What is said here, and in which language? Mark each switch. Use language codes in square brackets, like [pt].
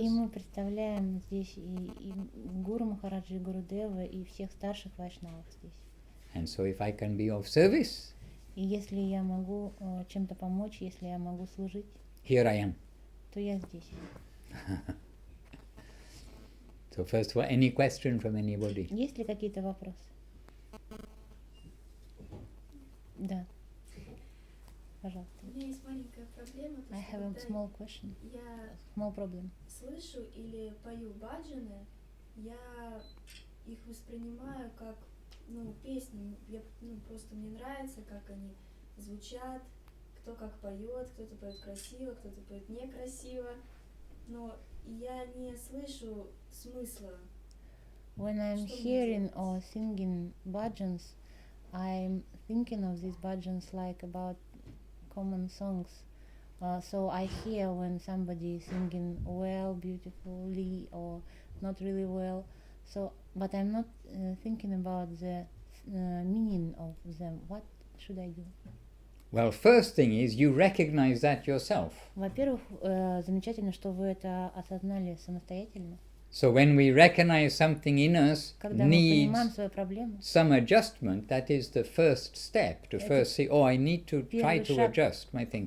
[ru] И мы представляем здесь и Гуру Махараджа, и Гурудева, и всех старших Вайшнавов здесь. [en] And so if I can be of service, [ru] и если я могу чем-то помочь, если я могу служить, [en] here I am. [ru] То я здесь. [en] So first of all, any question from anybody? [ru] Есть ли какие-то вопросы? Да. Пожалуйста. У меня есть маленькая проблема. [en] I have a small question. [ru] Я [en] small problem. [ru] слышу или пою баджаны, я их воспринимаю как песни. Просто мне нравится, как они звучат, кто как поет, кто-то поет красиво, кто-то поет некрасиво. Но я не слышу смысла. [en] When I'm hearing or singing bhajans, I'm thinking of these bhajans like about common songs. So I hear when somebody is singing well, beautifully, or not really well. So, but I'm not thinking about the meaning of them. What should I do? Well, first thing is you recognize that yourself. [ru] Во-первых, замечательно, что вы это осознали самостоятельно. [en] So when we recognize something in us needs some adjustment, that is the first step, to first see, I need to try to adjust my thinking.